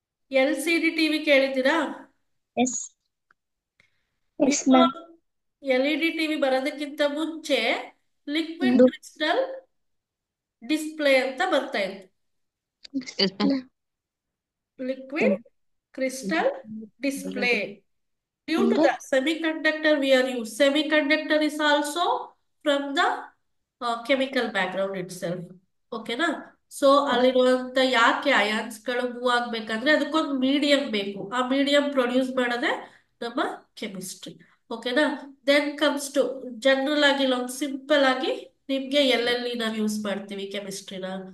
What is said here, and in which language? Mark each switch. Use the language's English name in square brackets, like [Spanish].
[Kannada] LCD TV ಕೇಳಿದ್ದೀರಾ? [English] Yes yes ma'am. [Kannada] LED TV ಬರೋದಕ್ಕಿಂತ ಮುಂಚೆ ಲಿಕ್ವಿಡ್ ಕ್ರಿಸ್ಟಲ್ ಡಿಸ್ಪ್ಲೇ ಅಂತ ಬರ್ತಾ ಇತ್ತು. [English] Liquid crystal display. Due to the semiconductor we are used. Semiconductor is also from the chemical background itself. ಓಕೆನಾ? [Kannada] So ಅಲ್ಲಿರುವಂತ ಯಾಕೆ ಅಯಾನ್ಸ್ಗಳು move ಆಗ್ಬೇಕಂದ್ರೆ ಅದಕ್ಕೊಂದು ಮೀಡಿಯಂ ಬೇಕು. ಆ ಮೀಡಿಯಂ ಪ್ರೊಡ್ಯೂಸ್ ಮಾಡೋದೇ ನಮ್ಮ ಕೆಮಿಸ್ಟ್ರಿ. ಓಕೆನಾ? [English] then comes to [Kannada] ಜನರಲ್ ಆಗಿ ಒಂದು ಸಿಂಪಲ್ ಆಗಿ ನಿಮ್ಗೆ ಎಲ್ಲೆಲ್ಲಿ ನಾವು ಯೂಸ್ ಮಾಡ್ತೀವಿ ಕೆಮಿಸ್ಟ್ರಿನ?